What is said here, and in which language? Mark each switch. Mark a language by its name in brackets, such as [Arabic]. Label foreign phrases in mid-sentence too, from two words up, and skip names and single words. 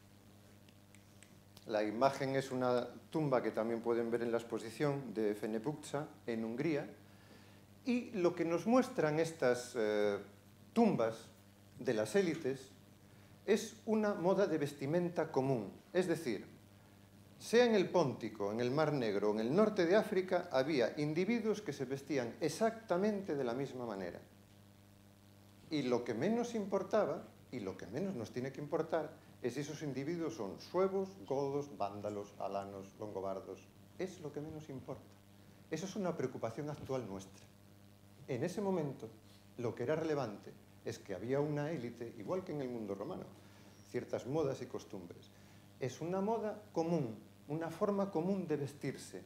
[Spanish] La imagen es una tumba que también pueden ver en la exposición de Fenebukça, en Hungría, y lo que nos muestran estas tumbas de las élites es una moda de vestimenta común. Es decir, sea en el Póntico, en el Mar Negro o en el norte de África, había individuos que se vestían exactamente de la misma manera. Y lo que menos importaba, y lo que menos nos tiene que importar, es si esos individuos son suevos, godos, vándalos, alanos, longobardos. Es lo que menos importa. Eso es una preocupación actual nuestra. En ese momento, lo que era relevante es que había una élite, igual que en el mundo romano, ciertas modas y costumbres. Es una moda común, una forma común de vestirse.